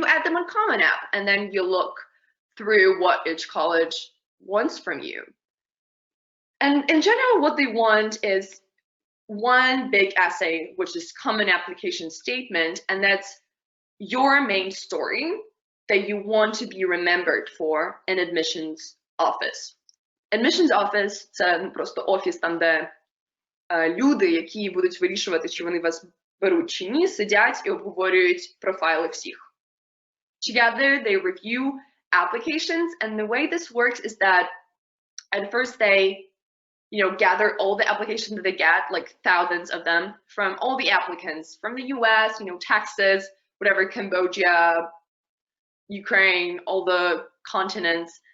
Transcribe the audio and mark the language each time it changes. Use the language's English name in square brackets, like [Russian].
[English] You add them on Common App, and then you look through what each college wants from you. And in general, what they want is one big essay, which is common application statement, and that's your main story that you want to be remembered for in admissions office. Admissions office [Ukrainian] – це просто офіс, там, де люди, які будуть вирішувати, чи вони вас беруть чи ні, сидять і обговорюють профайли всіх. [English] Together, they review applications, and the way this works is that at first they, you know, gather all the applications that they get, like thousands of them, from all the applicants, from the US, you know, Texas, whatever, Cambodia, Ukraine, all the continents.